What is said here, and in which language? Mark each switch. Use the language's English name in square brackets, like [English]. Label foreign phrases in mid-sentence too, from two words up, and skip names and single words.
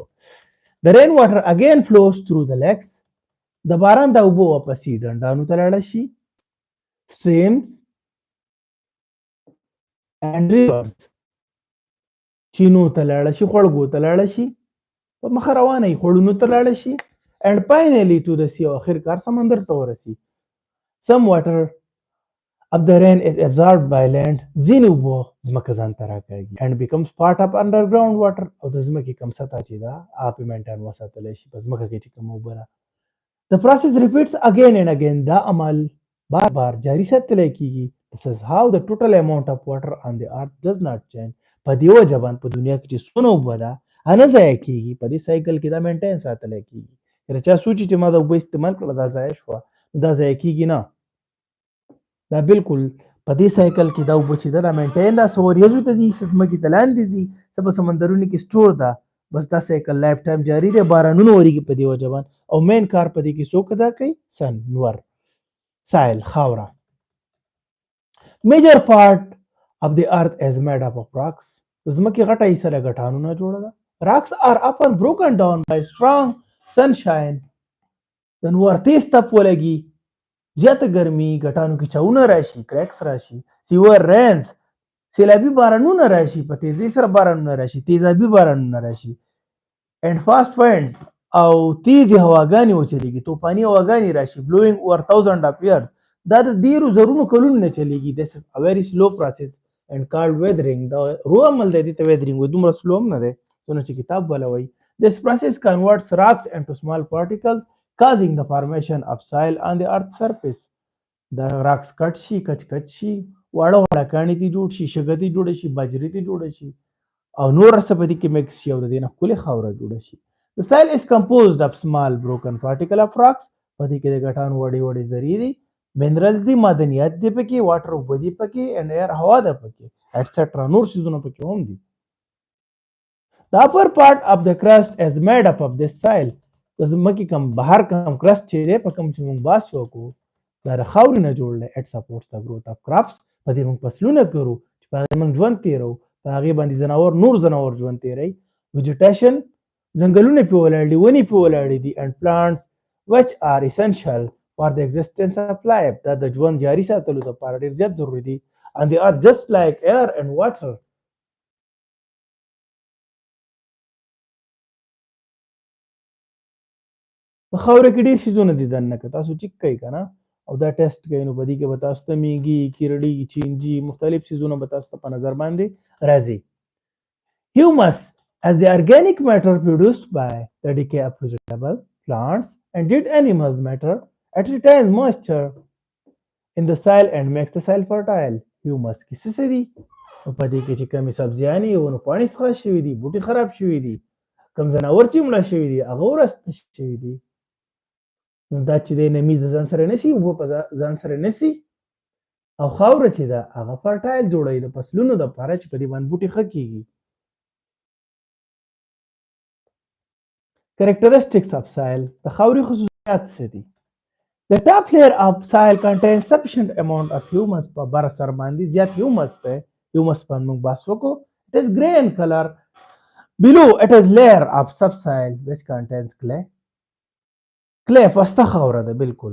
[English] the rain water again flows through the lakes. [Pashto] د باران دا اوبه واپسې ډنډانو ته لاړه شي، [English] streams and rivers, [Pashto] چینو ته لاړه شي، خوړګو ته لاړه شي، په مخه روانه وي، خوړونو ته لاړه شي. [English] and finally to the sea, [Pashto] او آخر کار سمندر ته ورسي. [English] some water of the rain is absorbed by land. [Pashto] ځینې اوبه ځمکه ځان ته راکاږي [English] and becomes part of underground water. [Pashto] او د ځمکې کوم سطح چې ده هغه پې مینټین وساتلی شي په ځمکه کې چې کومه اوبه ده. [English] The process repeats again and again. [Pashto] دا عمل بار بار جاري ساتلی کېږي. [English] This is how the total amount of water on the earth does not change. [Pashto] په دې وجه باندې په دنیا کې چې څونه اوبه ده هغه نه ضایع کېږي. په دې سایکل کې دا مینټین ساتلی کېږي. که چا سوچي چې ما دا اوبه استعمال کړله دا ضایع شوه، دا ضایع کېږي نه. دا بالکل په دې سایکل کې دا اوبه چې ده دا مینټین ده. څه وریځو ته ځي، څه ځمکې ته لاندې ځي، څه په سمندرونو کې سټور ده. بس دا [English] cycle life time [Pashto] جاري دی. بارانونه وریږي په دې وجه باندې او مین کار په دې کې څوک ادا کوي؟ [English] سن، نور، سایل، خاوره. major part of the earth is made up of rocks. [Pashto] د ځمکې غټه حصه له ګټانو نه جوړه ده. [English] Rocks are often broken down by strong sunshine. [Pashto] د نور تیز تپ ولګي، زیاته ګرمي، ګټانو کې چاونه راشي، کریکس راشي، [English] severe rains, [Pashto] سیلابي بارانونه راشي، په تیزۍ سره بارانونه راشي، تیزابي بارانونه راشي، [English] and fast winds [Pashto] او تیزې هواګانې وچلیږي، طوفاني هواګانې راشي، [English] blowing over thousands of years. [Pashto] دا د ډېرو زرونو کلونو نه چلیږي. [English] This is a very slow process and called weathering. [Pashto] دا رو عمل دی، دې ته weathering وایي. دومره سلو هم نه دی څونه چې کتاب والا وایي. [English] This process converts rocks into small particles causing the formation of soil on the earth's surface. [Pashto] دا [English] rocks cut [Pashto] شي، کچ کچ شي، واړه واړه کاڼي ته جوړ شي، شګه ته جوړه شي، باجرې ته جوړه شي او نور څه په دې کې مکس شي او د دې نه ښکلې خاوره جوړه شي. [English] The soil is composed of small broken particle of rocks. [Pashto] په دې کې د ګټانو وړې وړې ذرې دي، منرالز دي، معدنیات دي پکې، واټر اوبه دي پکې، [English] and air [Pashto] هوا ده پکې، ایټسټرا نور څیزونه پکې هم دي. [English] The upper part of the crust is made up of this soil. [Pashto] د ځمکې کوم بهر کوم کرست چې دی په کوم چې موږ باس وکړو دا د خاورې نه جوړ دی. [English] It supports the growth of crops. [Pashto] په دې موږ فصلونه کرو چې په هغې موږ ژوند تېروو، په هغې باندې نور ځناور ژوند تېروي. ویجیټیشن، ځنګلونه پې ولاړ دي، ونې پې ولاړې دي، [English] and plants which are essential for the existence of life. [Pashto] دا د ژوند جاري ساتلو لپاره ډېر زیات ضروري دي. [English] and they are just like air and water. [Pashto] په خاوره کې ډېر شیزونه دي دننه که تاسو چیک کوئ که نه او دا ټیسټ کوئ نو په دې کې به تاسو ته میږي، کیرړي، چینجي، مختلف شیزونه به تاسو ته په نظر باندې راځي. [English] Humus as the organic matter produced by the decay of vegetable, plants and dead animals matter. It retains moisture in the soil and makes the soil fertile. [Pashto] Humus کې څه دي؟ په دې کې چې کومې سبزیانې ونو پاڼې څښل شوي دي، بوټي خراب شوي دي، کوم ځناور چې مړه شوي دي هغه ورسته شوي دي. نو دا چې دی نمی د ځان سره نیسي، اوبه په ځان سره نیسي او خاوره چې ده هغه فرټایل جوړوي د فصلونو دپاره چې په دې باندې بوټي ښه کېږي. [English] Characteristics of soil. [Pashto] د خاورې خصوصیات څه دي؟ [English] The top layer of soil contains sufficient amount of humus. [Pashto] په بر سر باندې زیات humus دی. humus باندې موږ بحث وکړو. [English] It is grey in color. Below it is layer of subsoil which contains clay. [Pashto] clay پسته خاوره ده بالکل.